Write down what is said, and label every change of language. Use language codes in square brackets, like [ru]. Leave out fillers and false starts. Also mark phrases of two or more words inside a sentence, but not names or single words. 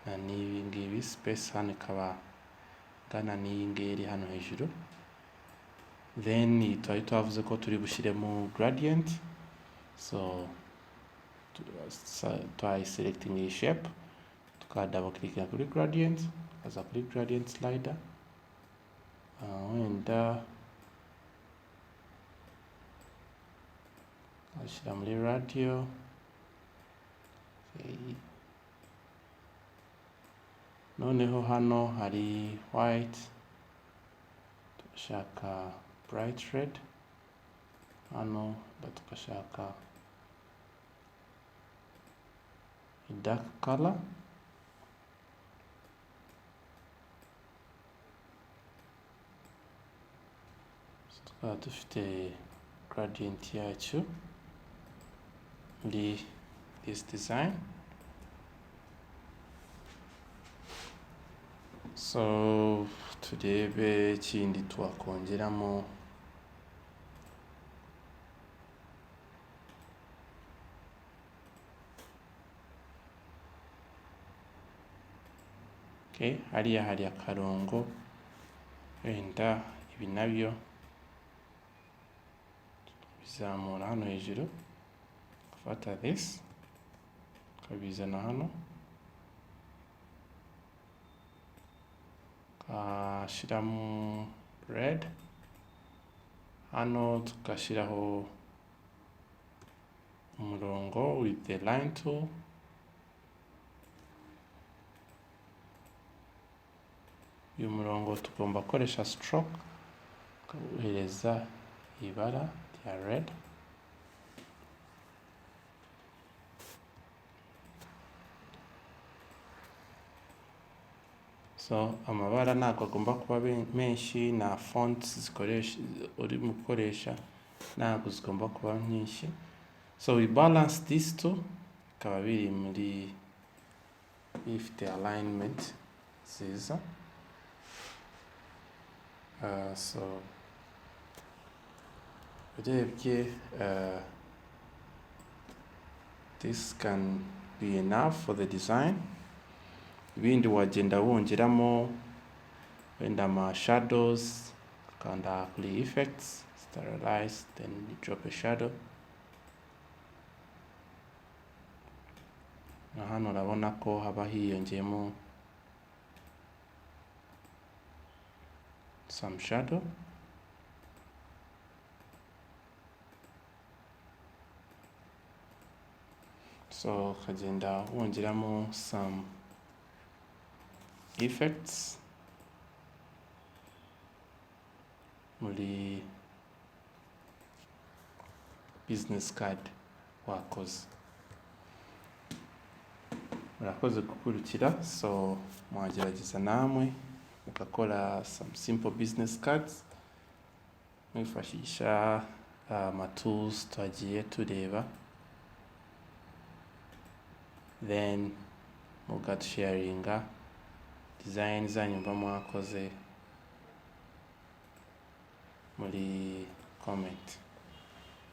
[rw] na n'ibi ngibi, space hano ikaba ingana n'iyi ngiyi iri hano hejuru. Then twari twavuze ko turi bushyiremo gradient, [en] so selecting [rw] iyi shape, [en] double clicking [rw] kuri gradient, tukaza kuri [en] gradient slider, [rw] wenda ashyira muri radio. Noneho hano hari white, tugashaka [en] bright red, [rw] hano tugashaka [en] dark color, [rw] tukaba dufite gradient yacu muri [en] this design. [rw] So turebe ikindi twakongeramo. Okay, hariya hari akarongo, wenda ibi nabyo bizamura hano hejuru, gufata this kabizana hano, kashyiramo red, hano tukashyiraho umurongo [en] with the line tool, [rw] uyu murongo tugomba gukoresha stroke ukawuhereza ibara rya red. So amabara ntabwo agomba kuba menshi, na fonts zikoresha uri mukoresha ntabwo zigomba kuba nyinshi. [en] So we balance these two, [rw] bikaba biri muri bifite alignment nziza. [en] So urebye this can be enough for the design. [rw] Ibindi wagenda wongeramo wenda ama shadows, kanda kuri effects, sterilize, [en] then you drop a shadow. [rw] Na hano urabona ko haba hiyongeyemo [en] some shadow. [rw] So kagenda wongeramo [en] some effects [rw] muri [en] business card [rw] wakoze. Murakoze gukurikira, so mwagerageza namwe mugakora [en] some simple business cards [rw] mwifashisha ama tools twagiye tureba, then mugasharinga design zanyu mba mwakoze muri comment.